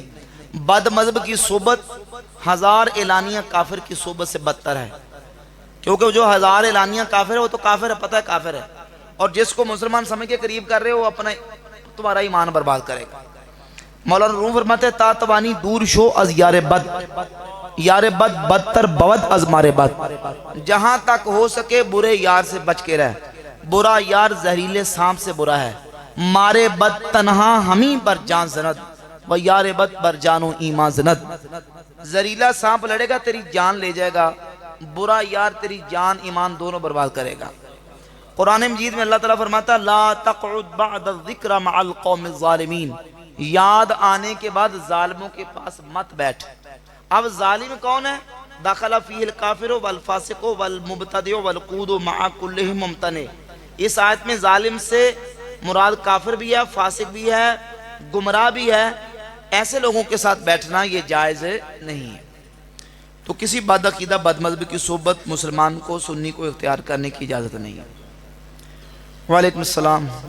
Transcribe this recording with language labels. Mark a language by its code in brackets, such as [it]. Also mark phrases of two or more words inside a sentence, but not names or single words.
[ur] بد مذہب کی صحبت ہزار اعلانیہ کافر کی صحبت سے بدتر ہے, کیونکہ جو ہزار اعلانیہ کافر ہے وہ تو کافر ہے, پتہ ہے کافر ہے, اور جس کو مسلمان سمجھ کے قریب کر رہے ہو وہ اپنا تمہارا ایمان برباد کرے گا. مولانا روم فرماتے ہیں [fa] تا توانی دور شو از یار بد, یار بد بدتر بود از مار بد. [ur] جہاں تک ہو سکے برے یار سے بچ کے رہ, برا یار زہریلے سانپ سے برا ہے. [fa] مارے بد تنہا ہمیں بر جان زند, و یار بد بر جانو ایمان زند. [ur] زہریلا سانپ لڑے گا تیری جان لے جائے گا, برا یار تیری جان ایمان دونوں برباد کرے گا. قرآن مجید میں اللہ تعالیٰ فرماتا [ar] لا تقعد بعد الذکر مع القوم الظالمین, [ur] یاد آنے کے بعد ظالموں کے پاس مت بیٹھ. اب ظالم کون ہے؟ [ar] دخل فیہ الکافر والفاسق والمبتدع والقود مع کلہم ممتنع. [ur] اس آیت میں ظالم سے مراد کافر بھی ہے, فاسق بھی ہے, گمراہ بھی ہے. ایسے لوگوں کے ساتھ بیٹھنا یہ جائز نہیں ہے. تو کسی بد عقیدہ بد مذہب کی صحبت مسلمان کو سنی کو اختیار کرنے کی اجازت نہیں ہے. [ar] وعلیکم السلام.